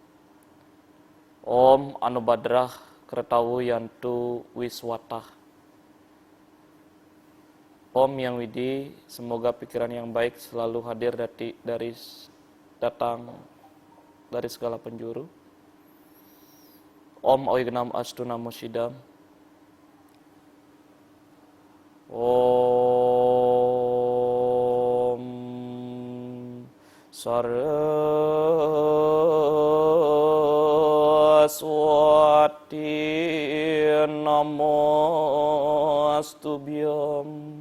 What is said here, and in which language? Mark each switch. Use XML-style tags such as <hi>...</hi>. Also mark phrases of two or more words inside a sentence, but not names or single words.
<sa>ॐ आ नो भद्राः क्रतवो यन्तु विश्वतः.</sa> <id>Om Yang Widi, semoga pikiran yang baik selalu hadir datang dari segala penjuru.</id> <sa>ॐ अविघ्नमस्तु नमः सिद्धम्. ॐ सरस्वति नमस्तुभ्यम्.</sa>